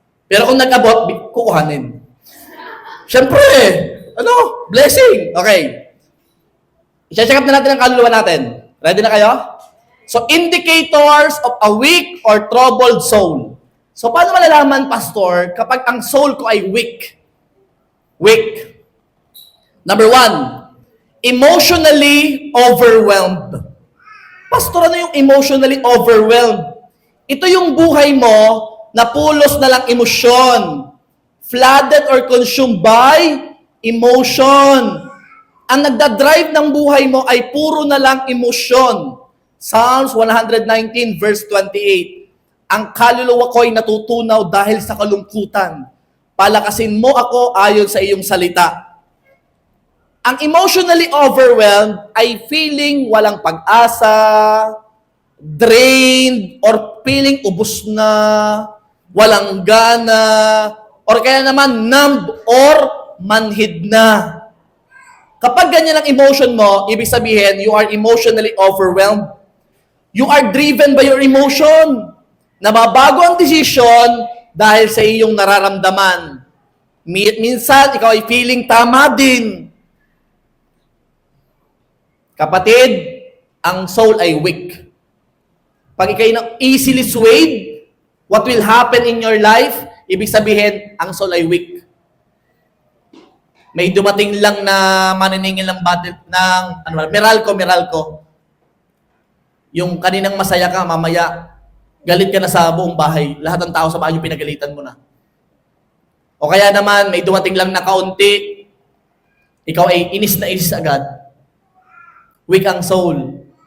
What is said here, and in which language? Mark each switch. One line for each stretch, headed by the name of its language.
Filipino: Pero kung nag-abot, kukuhanin. Siyempre, blessing. Okay. I-check up na natin ang kaluluwa natin. Ready na kayo?
English: So, indicators of a weak or troubled soul.
Filipino: So, paano malalaman, Pastor, kapag ang soul ko ay weak?
English: Weak. Number 1, emotionally overwhelmed.
Filipino: Pastor, ano yung emotionally overwhelmed? Ito yung buhay mo na pulos na lang emosyon.
English: Flooded or consumed by emotion.
Filipino: Ang nagdadrive ng buhay mo ay puro na lang emosyon.
English: Psalms 119 verse 28.
Filipino: Ang kaluluwa ko ay natutunaw dahil sa kalungkutan. Palakasin mo ako ayon sa iyong salita. Ang emotionally overwhelmed ay feeling walang pag-asa, drained, or feeling ubos na, walang gana, or kaya naman numbed or manhid na. Kapag ganyan ang emotion mo, ibig sabihin,
English: you are emotionally overwhelmed. You are driven by your emotion.
Filipino: Nababago ang desisyon dahil sa iyong nararamdaman. Minsan, ikaw ay feeling tama din. Kapatid, ang soul ay weak. Pag ikaw ay
English: easily swayed, what will happen in your life?
Filipino: Ibig sabihin, ang soul ay weak. May dumating lang na maniningil ng battle ng Meralco. Yung kaninang masaya ka, mamaya galit ka na sa buong bahay. Lahat ng tao sa bahay yung pinagalitan mo na. O kaya naman, may dumating lang na kaunti, ikaw ay inis na inis agad. Weak ang soul.